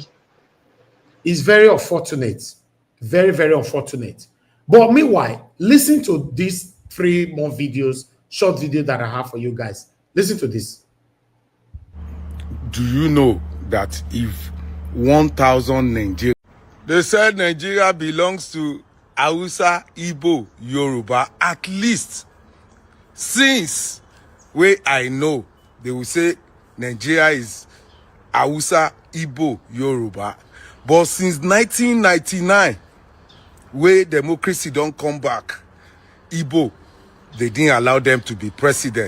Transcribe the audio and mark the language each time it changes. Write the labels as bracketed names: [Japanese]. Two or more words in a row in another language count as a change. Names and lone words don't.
[English] It's very unfortunate. Very, very unfortunate. But meanwhile, listen to these 3 more videos, short video that I have for you guys. Listen to this. Do you know that if 1,000 Nigeria... They said Nigeria belongs to Hausa, Igbo, Yoruba, at least since where I know, they will say Nigeria is Hausa, Igbo, Yoruba. But since 1999, where democracy don't come back, Igbo, they didn't allow them to be president.